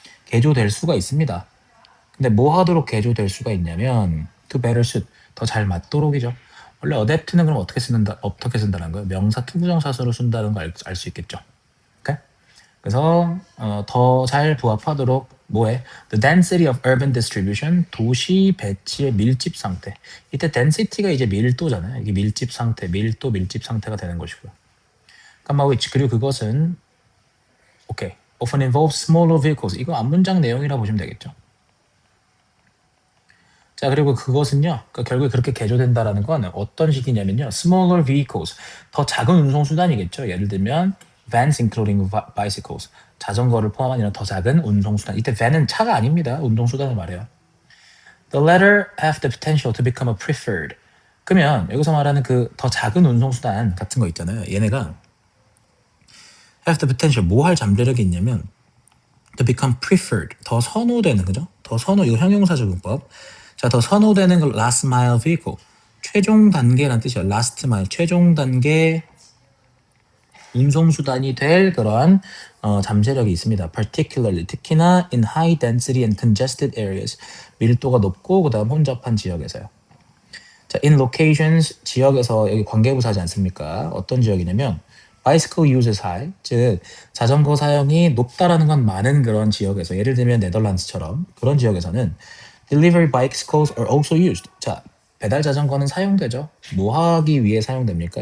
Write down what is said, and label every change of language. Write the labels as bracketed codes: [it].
[ko] 개조될 수가 있습니다. 근데 뭐 하도록 개조될 수가 있냐면 [en] to better suit [ko] 더 잘 맞도록이죠. 원래 adapt는 그럼 어떻게 쓴다는 거예요? 명사 투부정사서로 쓴다는 걸 알 수 있겠죠. 오케이? 그래서 더 잘 부합하도록 뭐해? [en] The density of urban distribution [ko] 도시 배치의 밀집 상태. 이때 density가 이제 밀도잖아요. 이게 밀집 상태, 밀집 상태가 되는 것이고요. which 그리고 그것은 오케이. [en] often involves smaller vehicles. [ko] 이거 앞문장 내용이라 보시면 되겠죠. 자, 그리고 그것은요, 그러니까 결국에 그렇게 개조된다라는 건 어떤 식이냐면요, [en] smaller vehicles, [ko] 더 작은 운송 수단이겠죠. 예를 들면 [en] vans including bicycles, [ko] 자전거를 포함한 이런 더 작은 운송 수단. 이때 van은 차가 아닙니다. 운송 수단을 말해요. [en] The latter have the potential to become a preferred. [ko] 그러면 여기서 말하는 그 더 작은 운송 수단 같은 거 있잖아요. 얘네가 [en] have the potential, [ko] 뭐 할 잠재력이 있냐면 to become preferred, 더 선호되는 거죠. 더 선호, 이거 형용사 적용법. 자, 더 선호되는 걸 last mile vehicle, 최종 단계라는 뜻이에요. last mile, 최종 단계 운송 수단이 될 그러한 잠재력이 있습니다. [en] particularly, [ko] 특히나 [en] in high density and congested areas, [ko] 밀도가 높고 그다음 혼잡한 지역에서요. 자, in locations, 지역에서 여기 관계부사지 않습니까? 어떤 지역이냐면 [en] bicycle use is high, [ko] 즉 자전거 사용이 높다라는 건 많은 그런 지역에서, 예를 들면 네덜란드처럼 그런 지역에서는 [en] delivery bicycles are also used. [ko] 자, 배달 자전거는 사용되죠. 뭐 하기 위해 사용됩니까?